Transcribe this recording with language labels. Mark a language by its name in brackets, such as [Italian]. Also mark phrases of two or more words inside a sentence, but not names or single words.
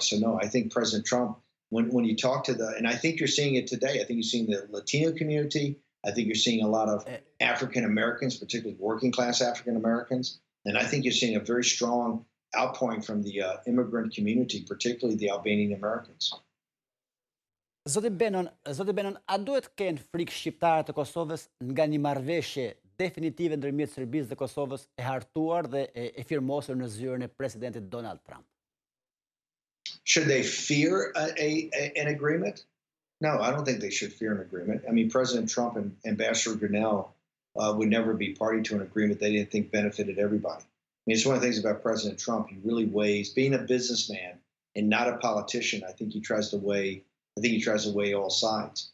[English] So no, I think President Trump, when you talk to and I think you're seeing it today, I think you're seeing the Latino community, I think you're seeing a lot of African Americans, particularly working class African Americans. And I think you're seeing a very strong outpouring from the immigrant community, particularly the Albanian Americans. [Albanian] Zoti Bannon, a duhet kenë frikë shqiptarët të Kosovës nga një marrëveshje definitive ndërmjet Serbisë dhe Kosovës e hartuar dhe e firmosur në zyrën e presidentit Donald Trump? [English] Should they fear an agreement? No, I don't think they should fear an agreement. I mean, President Trump and Ambassador Grinnell would never be party to an agreement they didn't think benefited everybody. I mean, it's one of the things about President Trump. He really weighs, being a businessman and not a politician, I think he tries to weigh all sides.